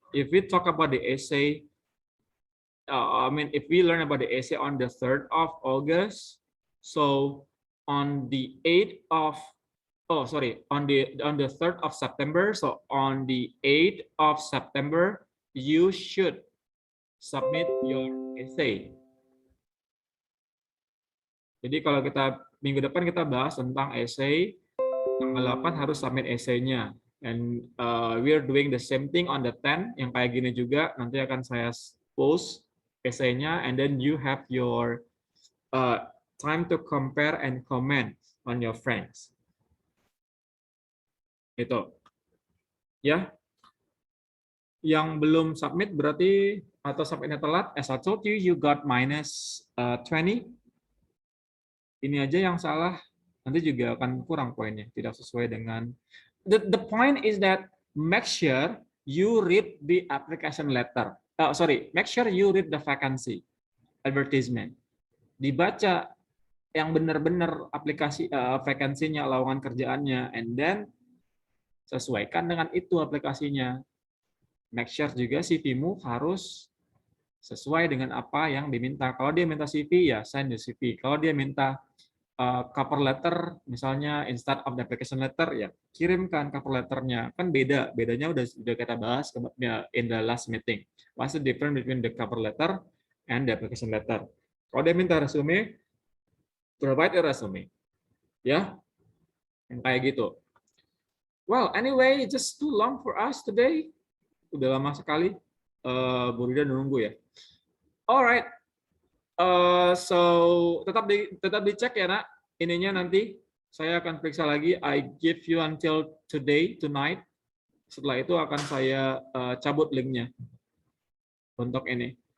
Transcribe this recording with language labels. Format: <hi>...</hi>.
<en>If we talk about the essay, if we learn about the essay on the 3rd of August, so on the 8th of, on the 3rd of September, so on the 8th of September, you should submit your essay.</en> <id>Jadi kalau kita minggu depan kita bahas tentang essay, tanggal 8 harus submit essay-nya.</id> <en>And we are doing the same thing on the 10,</en> <id>yang kayak gini juga, nanti akan saya post essay-nya,</id> <en>and then you have your time to compare and comment on your friends.</en> <id>Itu. Ya. Yang belum submit berarti, atau submitnya telat,</id> <en>as I told you, you got minus 20.</en> <id>Ini aja yang salah, nanti juga akan kurang poinnya, tidak sesuai dengan.</id> <en>The point is that make sure you read the application letter. Make sure you read the vacancy advertisement.</en> <id>Dibaca yang benar-benar aplikasi vakansinya, lowongan kerjaannya,</id> <en>and then</en> <id>sesuaikan dengan itu aplikasinya.</id> <en>Make sure</en> <id>juga CV-mu harus sesuai dengan apa yang diminta. Kalau dia minta CV, ya</id> <en>send the CV.</en> <id>Kalau dia minta cover letter, misalnya instead of the application letter, ya kirimkan cover letternya. Kan bedanya udah kita bahas</id> <en>in the last meeting. What's the difference between the cover letter and the application letter?</en> <id>Kalau dia minta resume,</id> <en>provide a resume.</en> <id>Ya, yang kayak gitu.</id> <en>Well, anyway, just too long for us today.</en> <id>Udah lama sekali. Bu Rida nunggu ya. Alright. So tetap dicek ya nak, ininya nanti saya akan periksa lagi.</id> <en>I give you until tonight.</en> <id>Setelah itu akan saya cabut linknya untuk ini.</id>